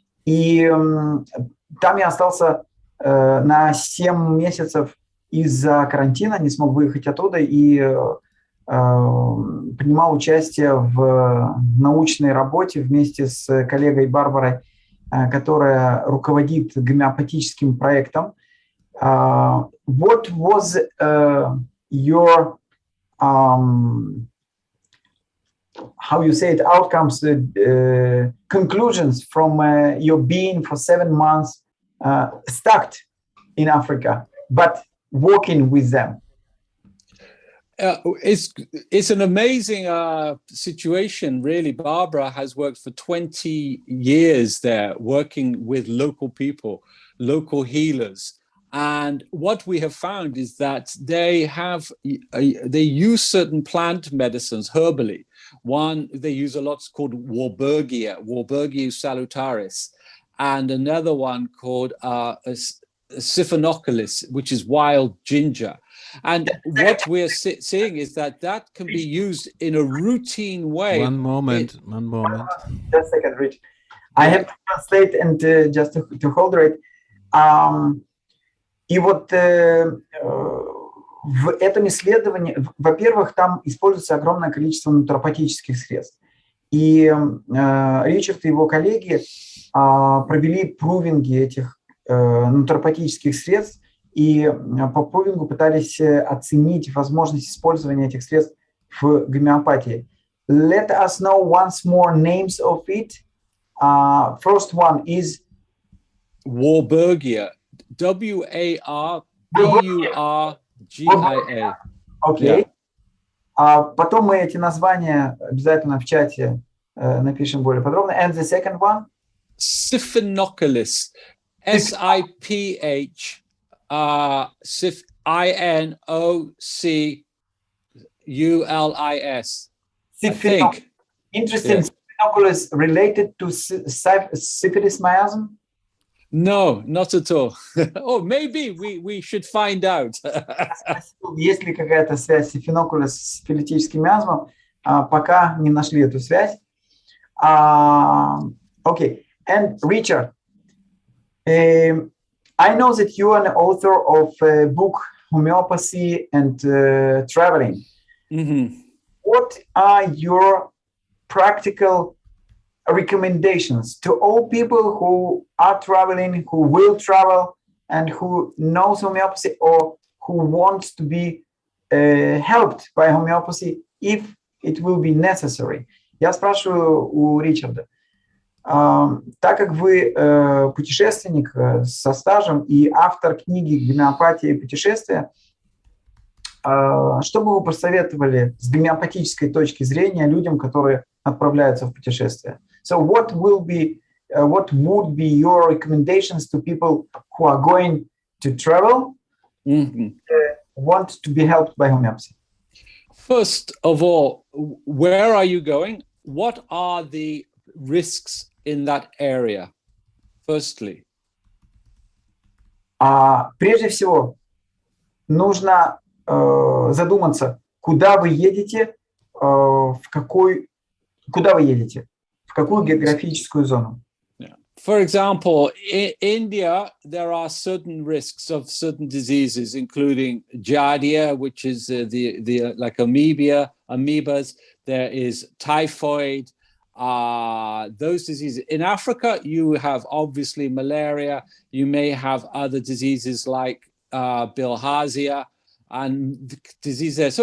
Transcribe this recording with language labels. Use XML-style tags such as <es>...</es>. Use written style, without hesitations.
<ru>И там я остался на 7 месяцев из-за карантина, не смог выехать оттуда и принимал участие в научной работе вместе с коллегой Барбарой, которая руководит гомеопатическим проектом.</ru> <en>What was your how you say it, outcomes, conclusions from your being for 7 months stuck in Africa, but working with them? It's an amazing situation, really. Barbara has worked for 20 years there, working with local people, local healers. And what we have found is that they use certain plant medicines herbally. One, they use a lot called Warburgia salutaris, and another one called Siphonocallis, which is wild ginger. And what we're seeing is that can be used in a routine way. One moment. Just a second, Rich. I have to translate and just to hold it.</en> <ru>И вот в этом исследовании, во-первых, там используется огромное количество натуропатических средств. И Ричард и его коллеги провели прувинги этих натуропатических средств и по прувингу пытались оценить возможность использования этих средств в гомеопатии.</ru> <en>Let us know once more names of it. First one is Warburgia. W-A-R-B-U-R-G-I-A.</en> <ru>Окей. Потом мы эти названия обязательно в чате напишем более подробно.</ru> <en>And the second one? Siphinoculus. S-I-P-H I-N-O-C-U-L-I-S. I think. Interesting. Siphinoculus related to syphilis miasm? No, not at all. Oh, maybe we should find out.</en> <ru>Есть ли какая-то связь сифинокуля с сифилитическим миазмом? Пока не нашли эту связь. Okay.</ru> <en>And Richard, I know that you are an author of a book, Homeopathy and Traveling. Mm-hmm. What are your practical recommendations to all people who are traveling, who will travel, and who knows homeopathy or who wants to be helped by homeopathy if it will be necessary?</en> <ru>Я спрашиваю у Ричарда, так как вы путешественник со стажем и автор книги «Гомеопатия и путешествия», что бы вы посоветовали с гомеопатической точки зрения людям, которые отправляются в путешествие?</ru> <en>So what would be your recommendations to people who are going to travel, want to be helped by homeopathy? First of all, where are you going? What are the risks in that area? Firstly.</en> <ru>Прежде всего, нужно задуматься, куда вы едете, в какую географическую зону.</ru> <en>For example, in India, there are certain risks of certain diseases, including giardia, which is the like amoebas. There is typhoid, those diseases. In Africa, you have obviously malaria. You may have other diseases like bilharzia and disease there.</en>